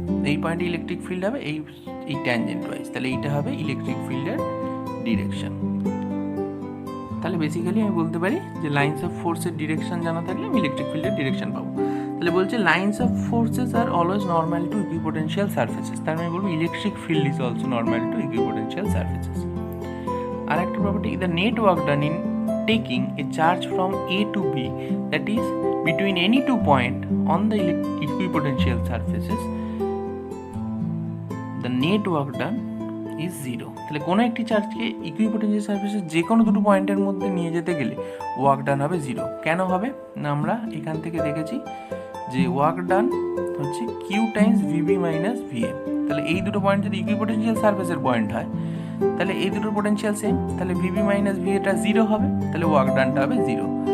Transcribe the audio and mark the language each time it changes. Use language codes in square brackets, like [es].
[bn] এই পয়েন্টে electric field হবে এই ট্যানজেন্ট ওয়াইজ, তাহলে এইটা হবে ইলেকট্রিক ফিল্ডের ডিরেকশন। তাহলে বেসিক্যালি আমি বলতে পারি যে লাইনস অফ ফোর্সের ডিরেকশন জানা থাকলে আমি ইলেকট্রিক ফিল্ডের ডিরেকশন পাবো। তাহলে বলছে [en] lines of forces are always normal to equipotential surfaces, [bn] তার মানে বলবো [en] Electric field is also normal to equipotential surfaces. [bn] আর একটা property, [en] The net work done in taking a charge from A to B, that is between any two point on the equipotential surfaces, the net work done is 0. [bn] তাহলে কোনো একটি চার্জকে equipotential surfaces যে কোনো দুটো পয়েন্টের মধ্যে নিয়ে যেতে গেলে ওয়ার্ক ডান হবে 0। কেন হবে না, আমরা এখান থেকে দেখেছি যে ওয়ার্ক ডান হচ্ছে Q Times VB minus VA। তাহলে এই দুটো পয়েন্ট যদি ইকুইপোটেনশিয়াল সারফেসের পয়েন্ট হয় তাহলে এই দুটোর পোটেনশিয়াল সেম, তাহলে VB মাইনাস VAটা 0 হবে, তাহলে ওয়ার্ক ডানটা হবে 0।